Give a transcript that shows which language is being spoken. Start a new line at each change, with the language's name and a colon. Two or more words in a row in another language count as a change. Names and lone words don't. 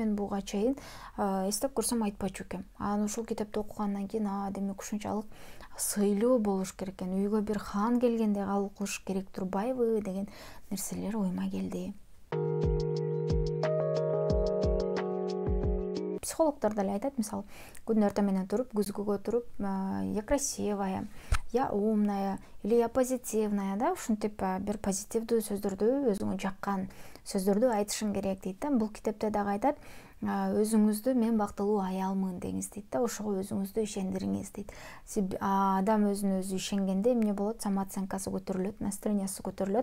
Kyrgyz: Мен буга чейин эстеп көрсөм айтпачу экем. Анан ушул китепти окугандан кийин демек ушунчалык сыйлуу болуш керек экен. Үйгө бир хан келгенде кабыл кылыш керек турбайбы деген нерселер ойума келди. Психологдор деле айтат, мисалы, күндүн эртең менен туруп, күзгүгө туруп,
Russian: я красивая, я умная или я позитивная,
Kyrgyz: да, ушинтип бир позитивдүү сөздөрдү, өзүңө жаккан сөздөрдү айтышың керек дейт да. Бул китепте дагы айтат, өзүңүздү мен бактылуу аялмын деңиз дейт да, ошого өзүңүздү ишендириңиз дейт. Адам өзүнө өзү ишенгенде эмне болот? Самооценкасы көтөрүлөт, настроениясы көтөрүлөт.